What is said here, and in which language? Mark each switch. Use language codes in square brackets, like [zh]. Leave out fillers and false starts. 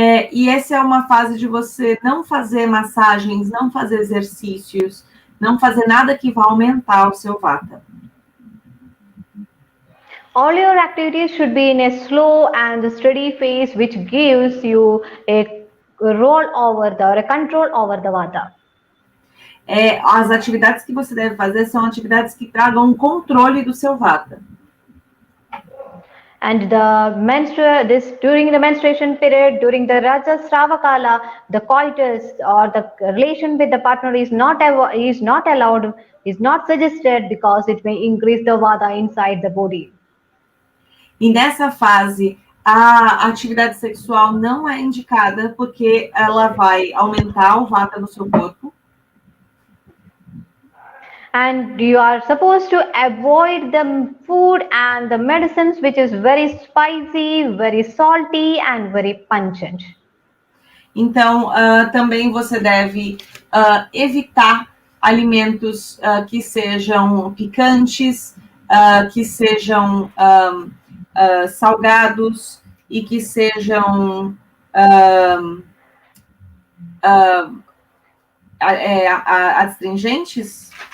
[pt] E essa é uma fase de você não fazer massagens, não fazer exercícios, não fazer nada que vá aumentar o seu vata. [en] All your activities should be in a slow and steady phase, which gives you a roll over or a control over the vata. [pt] As atividades que você deve fazer são atividades que tragam um controle do seu vata. [en] And during the menstruation period, during the Rajasrava Kala, the coitus or the relation with the partner is not allowed, is not suggested, because it may increase the vata inside the body. [pt] E nessa fase, a atividade sexual não é indicada porque ela vai aumentar o vata no seu corpo. [en] And you are supposed to avoid the food and the medicines which is very spicy, very salty and very pungent. [pt] Então, também você deve evitar alimentos que sejam picantes, que sejam salgados e que sejam astringentes.